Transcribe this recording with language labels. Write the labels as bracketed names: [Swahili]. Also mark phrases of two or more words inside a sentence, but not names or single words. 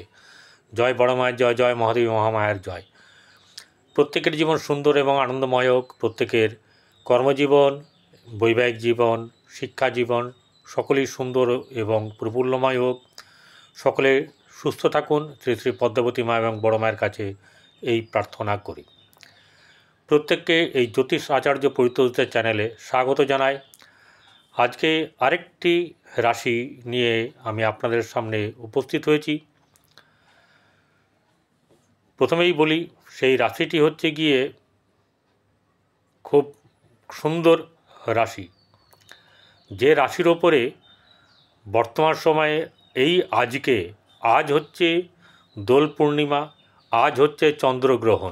[Bangla] জয় বড় মায়ের জয়, জয় মহাদেবী মহামায়ের জয়। প্রত্যেকের জীবন সুন্দর এবং আনন্দময় হোক। প্রত্যেকের কর্মজীবন, বৈবাহিক জীবন, শিক্ষা জীবন সকলেই সুন্দর এবং প্রফুল্লময় হোক। সকলে সুস্থ থাকুন। শ্রী শ্রী পদ্মাবতী মা এবং বড় মায়ের কাছে এই প্রার্থনা করি। প্রত্যেককে এই জ্যোতিষ আচার্য পরিতোষদের চ্যানেলে স্বাগত জানাই। আজকে আরেকটি রাশি নিয়ে আমি আপনাদের সামনে উপস্থিত হয়েছি। প্রথমেই বলি, সেই রাশিটি হচ্ছে গিয়ে খুব সুন্দর রাশি, যে রাশির ওপরে বর্তমান সময়ে এই আজ হচ্ছে দোল পূর্ণিমা, আজ হচ্ছে চন্দ্রগ্রহণ।